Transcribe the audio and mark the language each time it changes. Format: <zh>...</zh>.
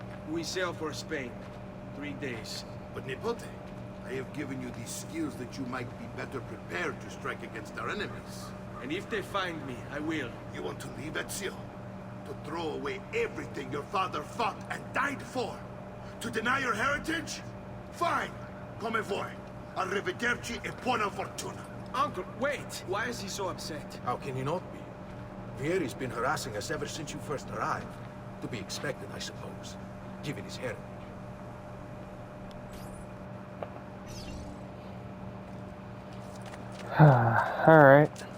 <en>We sail for Spain. 3 days. But Nipote, I have given you these skills that you might be better prepared to strike against our enemies. And if they find me, I will. You want to leave, Ezio? To throw away everything your father fought and died for? To deny your heritage? Fine.</en> <it>Come vuoi. Arrivederci e buona fortuna.</it> <en>Uncle, wait! Why is he so upset? How can he not be? Vieri's been harassing us ever since you first arrived. To be expected, I suppose, given his heritage. Alright.</en>